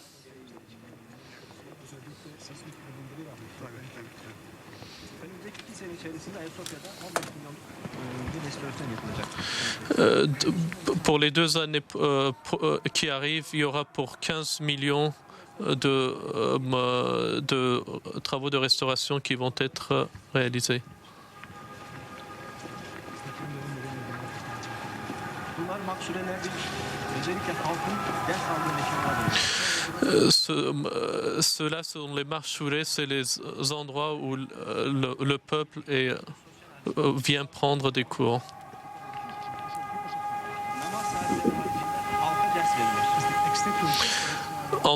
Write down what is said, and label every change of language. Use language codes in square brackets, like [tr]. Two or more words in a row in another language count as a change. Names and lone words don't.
[tr] Önümüzdeki 2 sene içerisinde Ayasofya'da 15 milyon bir restorasyon yapılacak. [fr] Pour les 2 années qui arrivent, il y aura pour 15 millions de travaux de restauration qui vont être réalisés. [tr] Bunlar maksurelerdir. Özellikle halkın ders aldığı mekanlardır. [fr] Ceux-là sont les marchourés, c'est les endroits où le peuple vient prendre des cours. [tr] Namaz saatleri haricinde halka ders verilir.